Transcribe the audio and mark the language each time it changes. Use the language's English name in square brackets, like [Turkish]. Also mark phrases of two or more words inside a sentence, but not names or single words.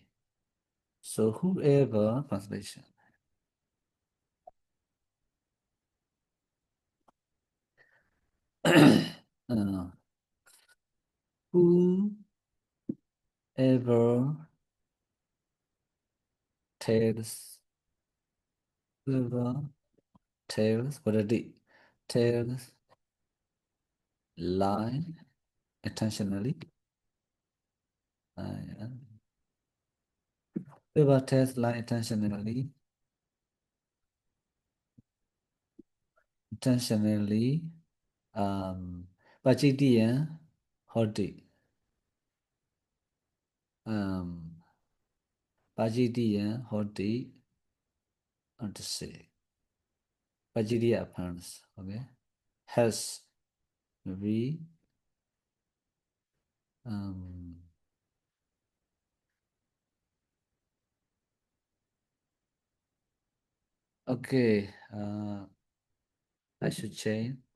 [English] So whoever, translation. Whoever tells, whoever tells, what I did, tells lie intentionally. Whoever tells lie intentionally, [Pali] Pachitiya hoti. Pachitiya hoti, [English] and to say. Pachitiya appearance, okay? Has, maybe, okay, I should change.